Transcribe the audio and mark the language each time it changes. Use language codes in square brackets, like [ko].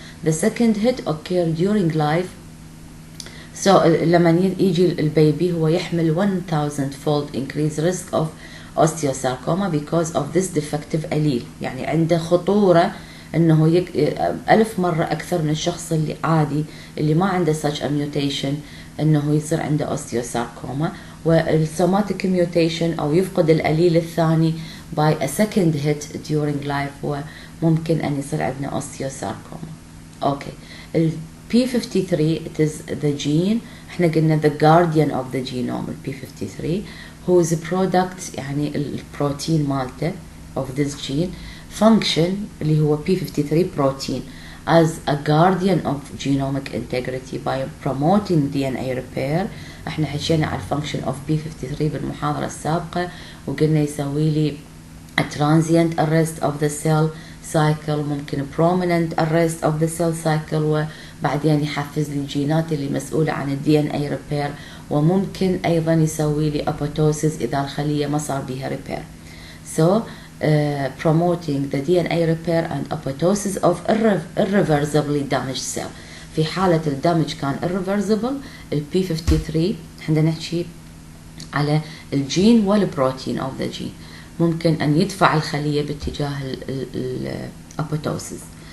[en] The second hit occur during life. So [ar] لما يجي البيبي هو يحمل [en] 1000-fold increased risk of osteosarcoma because of this defective allele. [ar] يعني عنده خطورة انه 1000 مرة اكثر من الشخص اللي عادي اللي ما عنده [en] such a mutation [ar] انه يصير عنده osteosarcoma. والسوماتيك mutation او يفقد الاليل الثاني [en] by a second hit during life [ar] وممكن ان يصير عندنا osteosarcoma. [en] okay, ال P53 it is the gene، [ar] احنا قلنا [en] the guardian of the genome ال P53 whose product [ar] يعني البروتين مالته [en] of this gene function اللي هو P53 protein as a guardian of genomic integrity by promoting DNA repair. [ar] احنا حكينا على [en] function of P53 [ar] بالمحاضرة السابقة وقلنا يسوي لي [en] a transient arrest of the cell cycle، [ar] ممكن [en] prominent arrest of the cell cycle، [ar] وبعدين يحفز لي الجينات اللي مسؤولة عن DNA repair، وممكن أيضا يسوي لي apoptosis إذا الخلية ما صار بيها repair. [en] So promoting the DNA repair and apoptosis of irreversibly damaged cell. [ar] في حالة الدمج كان irreversible ال P53 احنا نحكي على الجين والبروتين of the gene ممكن أن يدفع الخلية باتجاه apoptosis.